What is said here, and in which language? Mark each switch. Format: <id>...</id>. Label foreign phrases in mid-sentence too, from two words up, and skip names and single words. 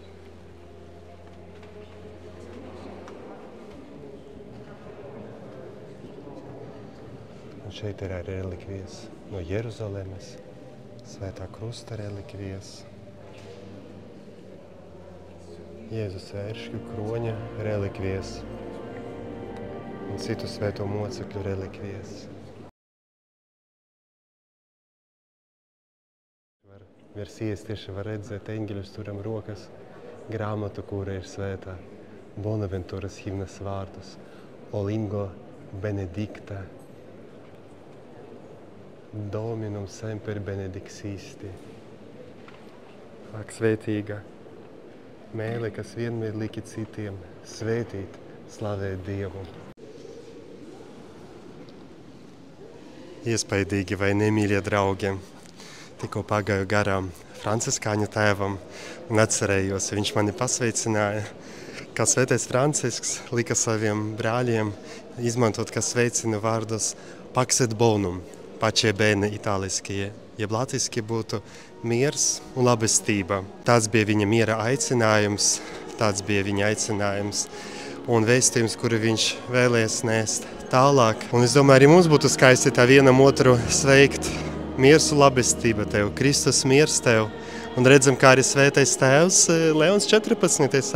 <lv>Un šeit ir arī relikvijas no Jeruzalemes, Svētā krusta relikvijas, Jēzus ēršļu kroņa relikvijas un citu svēto mocekļu relikvijas. Virs ies tieši var redzēt eņģeļus turam rokas grāmatu, kura ir svētā Bonaventūras himnas vārdus.</lv> <la>O lingo benedicta, Dominum semper benedixisti.</la> <lv>Ak, svētīga mēle, kas vienmēr liki citiem svētīt, slavēt Dievu. Iespaidīgi, vai ne, mīļie draugi? Tikko pagāju garām franciskāņu tēvam un atcerējos, viņš mani pasveicināja, kā svētais Francisks lika saviem brāļiem izmantot, kā sveicina vārdus</lv> <la>pax et bonum,</la> <it>pace bene</it> <lv>itāliski, jeb latviski būtu miers un labestība. Tāds bija viņa miera aicinājums, un vēstījums, kuru viņš vēlēs nest tālāk. Un es domāju, arī mums būtu skaisti tā vienam otru sveikt. Miers un labestība tev, Kristus miers tev, Un redzam, kā arī svētais tēvs Leons 14.</lv>